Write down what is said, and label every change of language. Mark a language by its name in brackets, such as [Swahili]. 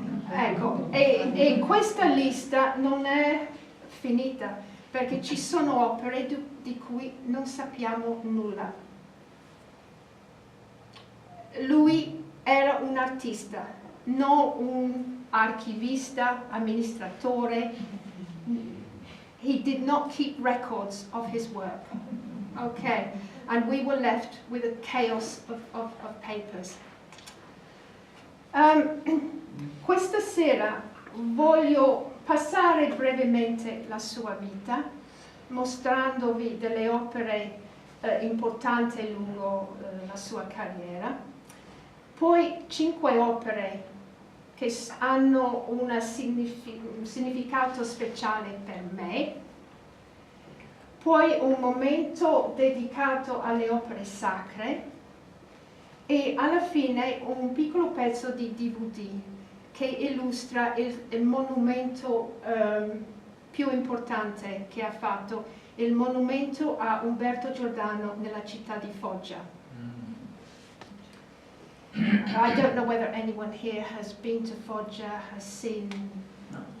[Italian] Ecco, e questa lista non è finita, perché ci sono opere di cui non sappiamo nulla. Lui era un artista, non un archivista, amministratore. [English] He did not keep records of his work. Okay, and we were left with a chaos of papers. [Italian] Questa sera voglio passare brevemente la sua vita, mostrandovi delle opere importanti lungo la sua carriera, poi 5 opere che hanno un significato speciale per me, poi un momento dedicato alle opere sacre e alla fine un piccolo pezzo di DVD che illustra il monumento più importante che ha fatto, il monumento a Umberto Giordano nella città di Foggia. [English] I don't know whether anyone here has been to Foggia, has seen... No.